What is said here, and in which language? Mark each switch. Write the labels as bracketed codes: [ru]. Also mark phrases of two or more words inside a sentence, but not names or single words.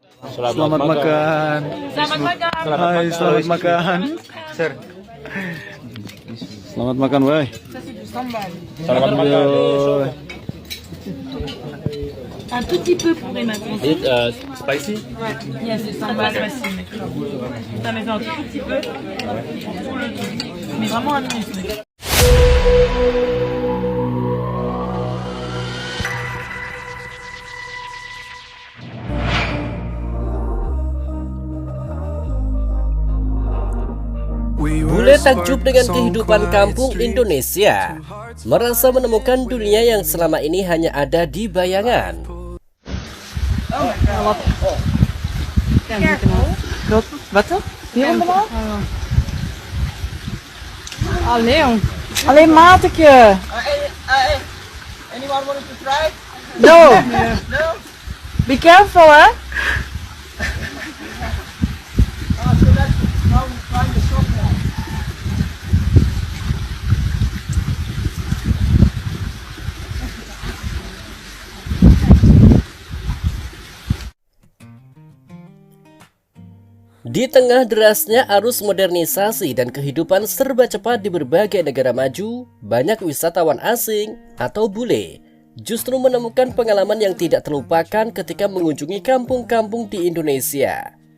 [id] Selamat makan. Selamat makan. Hai, selamat makan. Sir. Selamat makan, woi. Selamat makan. [fr] Un tout petit peu pour Emma. Spicy? Yes, c'est sambal spicy. Ça met un tout petit peu. Mais vraiment un truc. [id] Bule takjub dengan kehidupan kampung Indonesia, merasa menemukan dunia yang selama ini hanya ada di bayangan. [nl] Alleen maatje. [en] Anyone wanted to try? No. Be careful, hè? So that's how we find the shop now. [id] Di tengah derasnya arus modernisasi dan kehidupan serba cepat di berbagai negara maju, banyak wisatawan asing atau bule justru menemukan pengalaman yang tidak terlupakan ketika mengunjungi kampung-kampung di Indonesia.